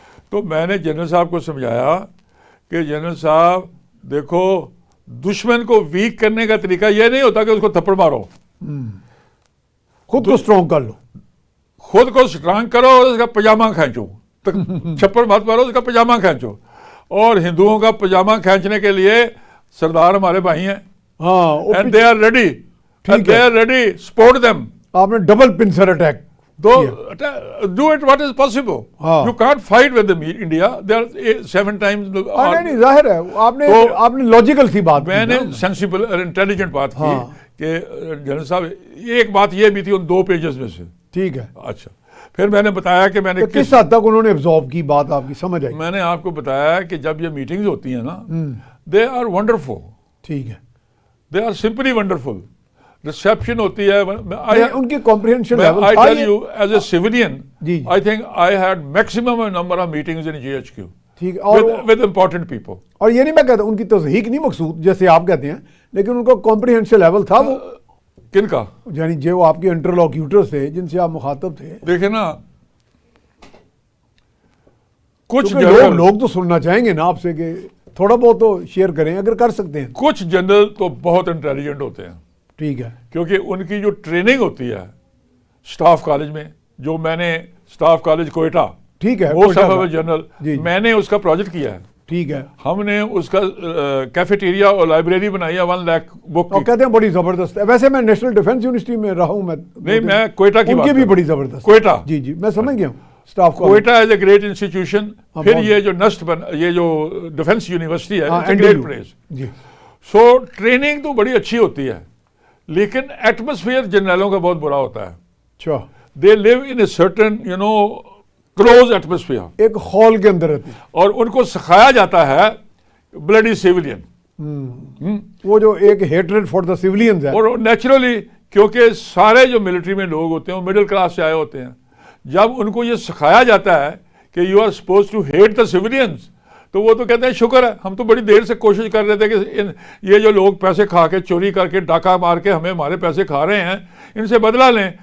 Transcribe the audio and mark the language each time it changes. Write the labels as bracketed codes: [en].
[ur] تو میں نے جنرل صاحب کو سمجھایا کہ جنرل صاحب دیکھو، دشمن کو ویک کرنے کا طریقہ یہ نہیں ہوتا کہ اس کو تھپڑ مارو، خود کو اسٹرانگ کر لو، خود کو اسٹرانگ کرو اور اس کا پجامہ کھینچو. چھپڑ مت مارو، اس کا پجامہ کھینچو. اور ہندوؤں کا پجامہ کھینچنے کے لیے سردار ہمارے بھائی ہیں. [en] ہاں and they are ready, they are ready, support them. [ur] آپ نے [en] Double pincer attack do it what is possible. You can't fight with India. They are 7 times. [ur] نہیں ظاہر ہے آپ نے لاجیکل سی بات، میں نے سینسیبل اور انٹیلیجنٹ بات کی کہ جنرل صاحب ایک بات یہ بھی تھی ان 2 پیجز میں سے. ٹھیک ہے. اچھا پھر میں نے بتایا کہ میں نے کس حد تک انہوں نے ابزارو کی بات، آپ کی سمجھ آئی. میں نے آپ کو بتایا کہ جب یہ میٹنگز ہوتی ہیں نا، [en] They are wonderful. [ur] ٹھیک ہے. [en] They are simply wonderful. Reception [ur] ہوتی ہے. ان کی comprehension level [en] I tell you as a civilian, [ur] جی [en] I think I had maximum number of meetings in GHQ [ur] ٹھیک اور [en] with important people. [ur] اور یہ نہیں میں کہتا ان کی تضحیق نہیں مقصود جیسے آپ کہتے ہیں, لیکن ان کا کمپریہنشن لیول تھا وہ, کن کا؟ یعنی جو آپ کے انٹرلوکیوٹرز تھے جن سے آپ مخاطب تھے. دیکھیں نا کچھ لوگ تو سننا چاہیں گے نا آپ سے کہ تھوڑا بہت تو شیئر کریں اگر کر سکتے ہیں. کچھ جنرل تو بہت انٹیلیجنٹ ہوتے ہیں, ٹھیک ہے, کیونکہ ان کی جو ٹریننگ ہوتی ہے اسٹاف کالج میں, جو میں نے اسٹاف کالج کوئٹہ, ٹھیک ہے, وہ سب جنرل میں نے اس کا پروجیکٹ کیا ہے. ٹھیک ہے, ہم نے اس کا کیفیٹیریا اور لائبریری بنائی ہے 1 لاکھ بک کی. کہتے ہیں بڑی زبردست ہے. ویسے میں نیشنل ڈیفنس یونیورسٹی میں رہا ہوں, میں نہیں میں کوئٹہ کی ان کی بھی بڑی زبردست. کوئٹہ, جی جی میں سمجھ گیا ہوں. Staff [en] Quetta is a great institution. [ur] پھر یہ جو نسٹ یہ جو ڈیفنس یونیورسٹی ہے [en] It's a great place. [ur] جی so training تو بڑی اچھی ہوتی ہے, لیکن ایٹماسفیئر جنرلوں کا بہت برا ہوتا ہے. اچھا, [en] they live in a certain close atmosphere, [ur] ایک ہال کے اندر رہتے ہیں, اور ان کو سکھایا جاتا ہے بلڈی سیولین. وہ جو ایک [en] hatred for the civilians [ur] ہے, اور نیچرلی کیونکہ سارے جو ملٹری میں لوگ ہوتے ہیں وہ مڈل کلاس سے آئے ہوتے ہیں. جب ان کو یہ سکھایا جاتا ہے کہ [en] you are supposed to hate the civilians, [ur] تو وہ تو کہتے ہیں شکر ہے, ہم تو بڑی دیر سے کوشش کر رہے تھے کہ یہ جو لوگ پیسے کھا کے چوری کر کے ڈاکہ مار کے ہمارے پیسے کھا رہے ہیں, ان سے بدلہ لیں.